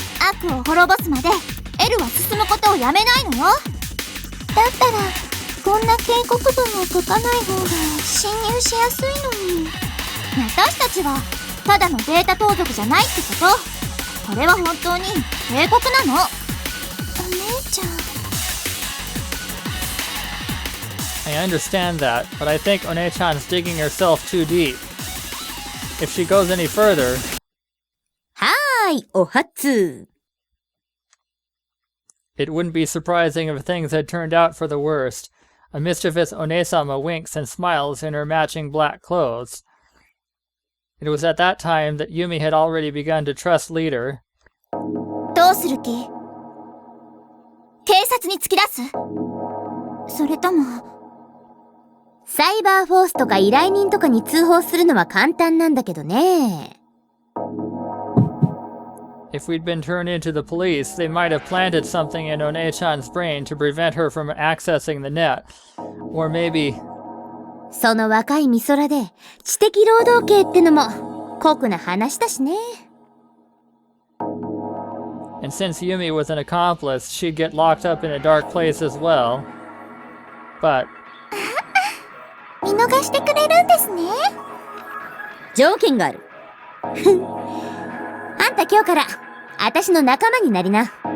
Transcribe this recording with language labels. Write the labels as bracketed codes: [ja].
[ja] 悪を滅ぼすまでエルは進むことをやめないのよ。だったらこんな警告文を書かない方が侵入しやすいのに。私たちはただのデータ盗賊じゃないってこと。これは本当に警告なの。お姉ちゃん。 [en] I understand that, but I think One-chan's digging herself too deep. If she goes any further... [ja] はーい、お初。 [en] It wouldn't be surprising if things had turned out for the worst. A mischievous One-sama winks and smiles in her matching black clothes. It was at that time that Yumi had already begun to trust Leader. [ja] どうする気？警察に突き出す？それともサイバーフォースとか依頼人とかに通報するのは簡単なんだけどね。 [en] If we'd been turned into the police, they might have planted something in One-chan's brain to prevent her from accessing the net. Or maybe... [ja] その若い美空で知的労働刑ってのも酷な話だしね。 [en] And since Yumi was an accomplice, she'd get locked up in a dark place as well. But... [ja] 見逃してくれるんですね。条件がある。あんた今日から私の仲間になりな。